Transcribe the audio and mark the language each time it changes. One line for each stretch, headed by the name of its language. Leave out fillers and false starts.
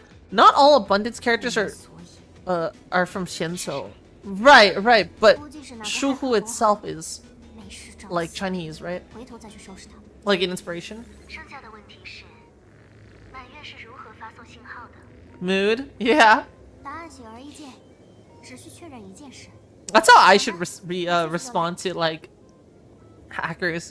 English: Not all Abundance characters are from Shinso. Right, right, but Shuhu itself is
Chinese: 没事找
English: like
Chinese: 死
English: Chinese, right?
Chinese: 回头再去收拾它。
English: Like an inspiration.
Chinese: 剩下的问题是，满月是如何发送信号的？
English: Mood, yeah.
Chinese: 答案显而易见，只需确认一件事。
English: That's how I should respond to like hackers.